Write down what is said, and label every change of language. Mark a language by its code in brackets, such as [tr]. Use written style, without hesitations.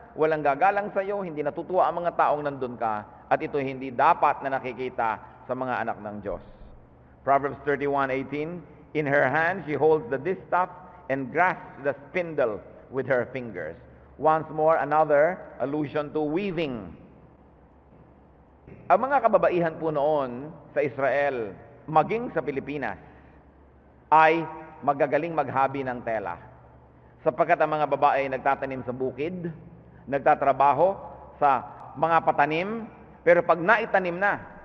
[tl] Walang gagalang sa iyo, hindi natutuwa ang mga taong nandun ka, at ito hindi dapat na nakikita sa mga anak ng Diyos. [en] Proverbs 31:18, in her hand she holds the distaff and grasps the spindle with her fingers. Once more, another allusion to weaving. [tl] Ang mga kababaihan po noon sa Israel, maging sa Pilipinas, ay magagaling maghabi ng tela. Sapagkat ang mga babae ay nagtatanim sa bukid, nagtatrabaho sa mga patanim, pero pag naitanim na,